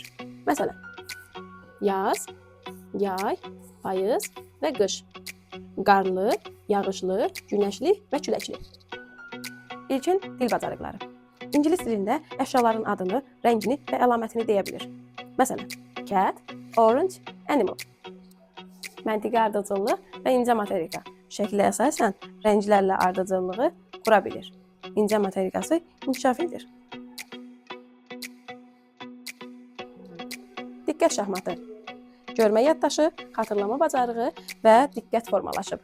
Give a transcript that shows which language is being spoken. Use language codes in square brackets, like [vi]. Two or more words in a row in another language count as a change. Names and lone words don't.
[az] Məsələn, yaz, yay, payız və qış. Qarlı, yağışlı, günəşli və küləkli. İlkin dil bacarıqları. İngilis dilində əşyaların adını, rəngini və əlamətini deyə bilir. Məsələn, [en] cat, orange, animal. [az] Məntiqi ardıcıllıq və incə materika. Şəklə əsasən rənglərlə ardıcıllığı qura bilir. İncə materikası inkişaf edir. Diqqət şahmatı. Görmə yaddaşı, xatırlama bacarığı və diqqət formalaşıb.